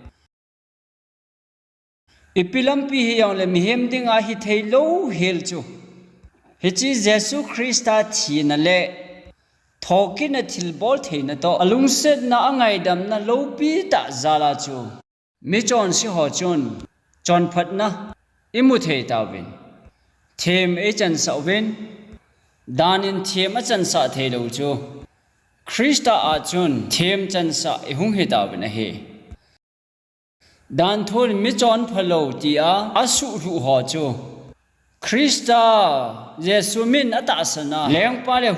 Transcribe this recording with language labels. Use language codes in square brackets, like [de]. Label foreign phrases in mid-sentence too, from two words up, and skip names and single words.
[tcz] ipilam pi hi yang le mi hem ding a hi thei lo hel chu hi chi Jesu Krista thi na le thokin a thil bol thei na to alung set na angai dam na lo pi ta zala chu mi chon si ho chun chon phat na imu thei ta win them e chan sa win danin them a chan sa thei lo chu Krista a chun them chan sa I hung he ta win a he dan thon mi chon phalo ti a asu ru ho chu Krista Jesu min ata sana leng pa le